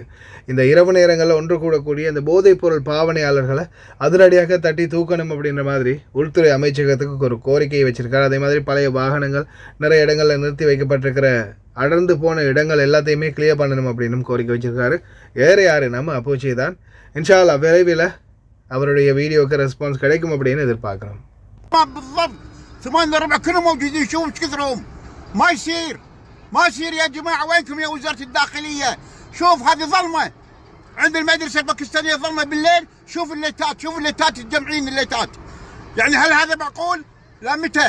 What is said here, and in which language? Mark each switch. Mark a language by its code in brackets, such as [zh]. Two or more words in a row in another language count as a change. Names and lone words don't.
[ta] இந்த இரவு நேரங்களில் ஒன்று கூடக்கூடிய இந்த போதைப்பொருள் பாவனையாளர்களை அதிரடியாக தட்டி தூக்கணும் அப்படின்ற மாதிரி உள்துறை அமைச்சகத்துக்கு ஒரு கோரிக்கையை வச்சுருக்காரு. அதே மாதிரி பழைய வாகனங்கள் நிறைய இடங்களில் நிறுத்தி வைக்கப்பட்டிருக்கிற அடர்ந்து போன இடங்கள் எல்லாத்தையுமே கிளியர் பண்ணணும் அப்படின்னு கோரிக்கை வச்சுருக்காரு. வேறு யார், நம்ம அப்போச்சி தான். [ar] إن شاء الله [ta] விரைவில் அவருடைய வீடியோவுக்கு ரெஸ்பான்ஸ் கிடைக்கும் அப்படின்னு எதிர்பார்க்குறோம். [ar] بالضبط 8:15 كلهم موجودين. شوف ايش كثرهم. ما يصير يا جماعه. وينكم يا وزاره الداخليه؟ شوف هذه ظلمه عند المدرسه الباكستانيه، ظلمه بالليل. شوف الليتات الجمعين الليتات. يعني هل هذا معقول؟ لا متى؟